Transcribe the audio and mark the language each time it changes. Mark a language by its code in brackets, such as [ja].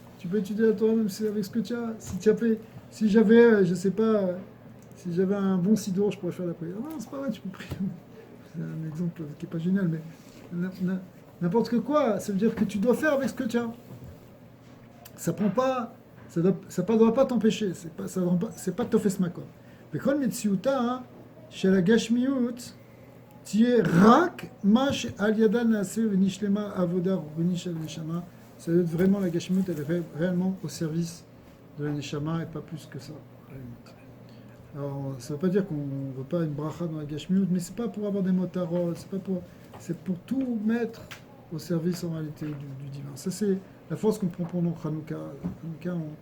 [fr] Tu peux étudier la Torah même avec ce que tu as. Si j'avais, je sais pas, si j'avais un bon sidour, je pourrais faire la prière. Non, c'est pas vrai, tu peux prier. C'est un exemple qui n'est pas génial, mais n'importe que quoi, ça veut dire que tu dois faire avec ce que tu as. Ça prend pas, ça ne doit pas t'empêcher. C'est pas tofes makom. [he] בכל מציאותה של הגשמיות תהיה רק מה שעל ידה נעשה ונשלמה עבודה רוחנית של הנשמה. [fr] Ça doit être vraiment la gashmiyut, elle est réellement au service de la neshama et pas plus que ça. Alors ça ne veut pas dire qu'on ne veut pas une bracha dans la gashmiyut, mais c'est pas pour avoir des motarot, c'est pour tout mettre au service en réalité du divin. Ça c'est la force qu'on prend pendant Hanouka. Hanouka,